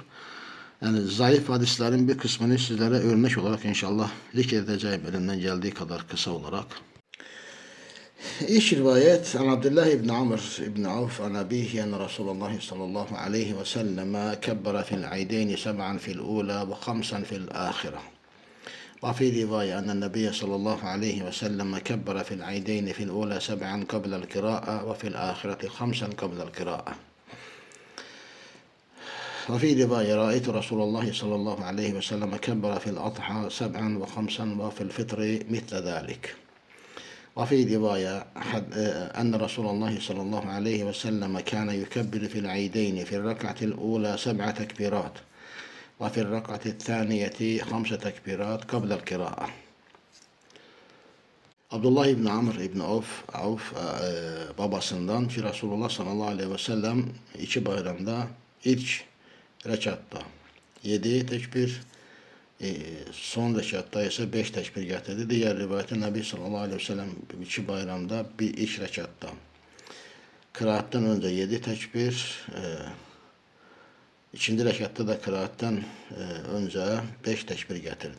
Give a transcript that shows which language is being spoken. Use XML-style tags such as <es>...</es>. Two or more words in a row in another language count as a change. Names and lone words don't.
<tr>Yani zayıf hadislerin bir kısmını sizlere örnek olarak inşallah zikredeceğim elimden geldiği kadar kısa olarak.</tr> <ar>في رواية عن عبد الله بن عمرو بن عوف عن أبيه أن رسول الله صلى الله عليه وسلم كبر في العيدين 7 في الأولى و 5 في الآخرة. وفي رواية أن النبي صلى الله عليه وسلم كبر في العيدين في الأولى 7 قبل القراءة وفي الآخرة 5 قبل القراءة. وفي رواية رأيت رسول الله صلى الله عليه وسلم كبر في الأضحى 7 و5 وفي الفطر مثل ذلك. وفي رواية أن رسول الله صلى الله عليه وسلم كان يكبر في العيدين في الركعة الأولى 7 تكبيرات وفي الركعة الثانية 5 تكبيرات قبل القراءة.</ar> <tr>Abdullah İbni Amr İbni Avf babasından ki Resulullah</tr> <ar>صلى الله عليه وسلم</ar> <tr>2 bayramda ilk rekatta 7 tekbir, son rekatta ise 5 tekbir getirdi. Diğer rivayette Nebi</tr> <ar>صلى الله عليه وسلم</ar> <tr>2 bayramda ilk rekatta kıraatten önce 7 tekbir, İkinci rekatta da kıraatten önce 5 tekbir getirdi.</tr>